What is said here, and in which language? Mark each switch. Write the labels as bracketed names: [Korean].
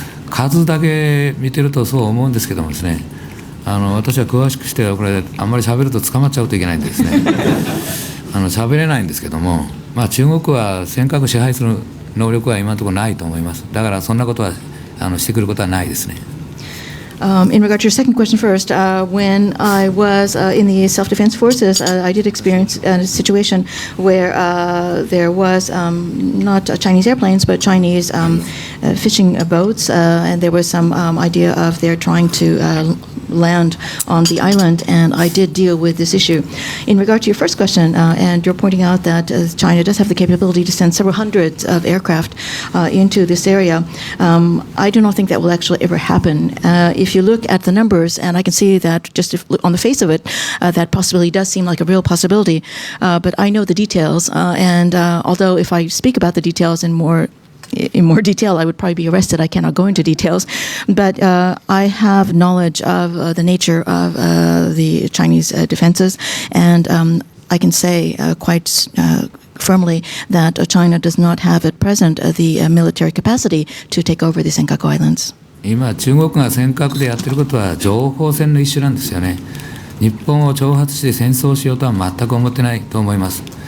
[Japanese] 数だけ見てるとそう思うんですけどもですね、私は詳しくしてこれあんまり喋ると捕まっちゃうといけないんでですね喋れないんですけども、中国は尖閣支配する能力は今のところないと思います。だからそんなことはしてくることはないですね。 [English] In regard to your second question first, when I was in the self-defense forces, I did experience a situation where there was not Chinese airplanes, but Chinese fishing boats, and there was some idea of their trying to land on the island, and I did deal with this issue. In regard to your first question, and you're pointing out that China does have the capability to send several hundreds of aircraft into this area, I do not think that will actually ever happen. If you look at the numbers, and I can see that just on the face of it, that possibility does seem like a real possibility, but I know the details, and although if I speak about the details in more detail, I would probably be arrested. I cannot go into details, but I have knowledge of the nature of the Chinese defenses, and I can say quite firmly that China does not have at present the military capacity to take over the Senkaku Islands. [Japanese] 今中国が尖閣でやってることは情報戦の一種なんですよね。日本を挑発して戦争しようとは全く思ってないと思います。